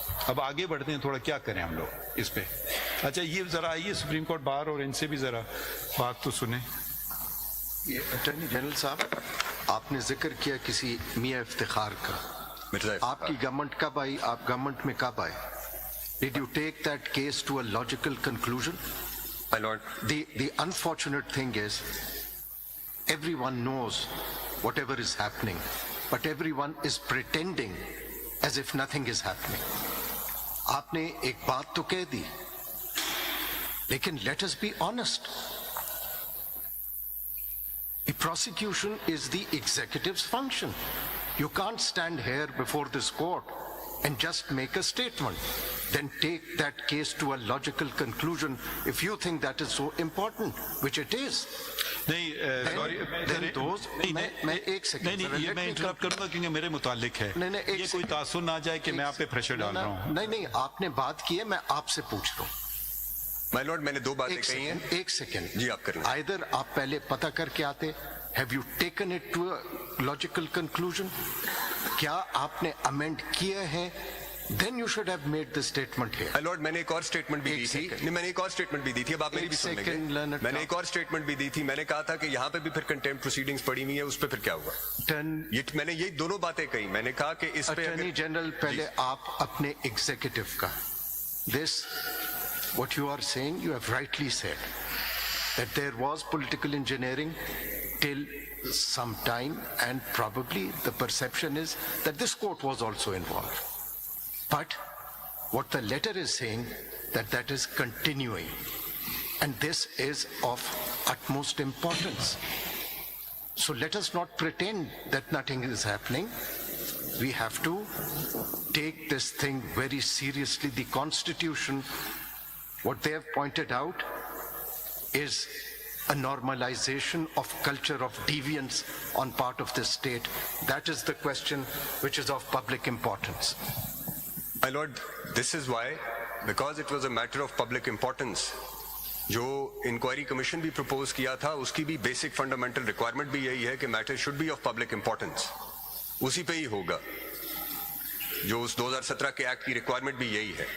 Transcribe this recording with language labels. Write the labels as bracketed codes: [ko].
[ur] اب آگے بڑھتے ہیں، تھوڑا کیا کریں ہم لوگ اس پہ. اچھا یہ ذرا آئیے سپریم کورٹ باہر اور ان سے بھی ذرا بات تو سنیں. اٹارنی جنرل صاحب، آپ نے ذکر کیا کسی میاں افتخار کا. آپ کی گورنمنٹ کب آئی؟ آپ گورنمنٹ میں کب آئے؟ [en] Did you take that case to a logical conclusion? My lord. The unfortunate thing is, everyone knows whatever is happening, but everyone is pretending as if nothing is happening. [ur] آپ نے ایک بات تو کہہ دی، لیکن [en] let us be honest. Prosecution is the executive's function. You can't stand here before this court and just make a statement, then take that case to a logical conclusion if you think that is so important, which it is. [ur] نہیں sorry میں ایک second یہ میں interrupt کروں گا کیونکہ میرے متعلق ہے. یہ کوئی تاثر نہ جائے کہ میں آپ پہ پریشر ڈال رہا ہوں. نہیں آپ نے بات کی ہے, میں آپ سے پوچھ رہا ہوں. مائی لارڈ میں نے دو باتیں کہی ہیں. ایک سیکنڈ جی آپ کریں. [en] either [ur] آپ پہلے پتہ کر کے آتے, [en] have you taken it to a logical conclusion, [ur] کیا آپ نے امینڈ کیے ہیں, [en] then you should have made the statement here. [ur] My lord, میں نے ایک اور اسٹیٹمنٹ بھی دی تھی. نہیں, میں نے ایک اور اسٹیٹمنٹ بھی دی تھی, اب آپ میری بھی سن لیں گے. میں نے ایک اور اسٹیٹمنٹ بھی دی تھی. میں نے کہا تھا کہ یہاں پہ بھی پھر کنٹیمپٹ پروسیڈنگز پڑی ہوئی ہیں, اس پہ پھر کیا ہوا. میں نے یہ دونوں باتیں کہی. میں نے کہا کہ اس پہ اٹارنی جنرل پہلے آپ اپنے ایگزیکٹو کا [en] this what you are saying, you have rightly said that there was political engineering till some time, and probably the perception is that this court was also involved. But what the letter is saying, that is continuing, and this is of utmost importance. So let us not pretend that nothing is happening. We have to take this thing very seriously. The Constitution, what they have pointed out, is a normalization of culture of deviance on part of this state. That is the question which is of public importance. My lord, this is why, because it was a matter of public importance, [ur] جو inquiry commission بھی propose کیا تھا اس کی بھی basic fundamental requirement بھی یہی ہے کہ [en] Matter should be of public importance. [ur] اسی پہ ہی ہوگا. جو اس 2017 کے ایکٹ کی ریکوائرمنٹ بھی یہی ہے.